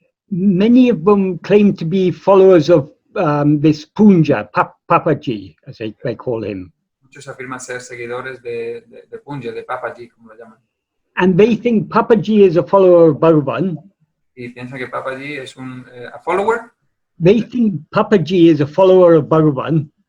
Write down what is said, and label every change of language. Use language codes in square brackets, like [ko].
[en] Many of them claim to be followers of this Punja, Papaji, as they call him. [es] Muchos afirman ser seguidores de Punja, de Papaji, como lo llaman. [en] And they think Papaji is a follower of Bhagavan. [es] Y piensan que Papaji es [en] a follower. They think Papaji is a follower of Bhagavan.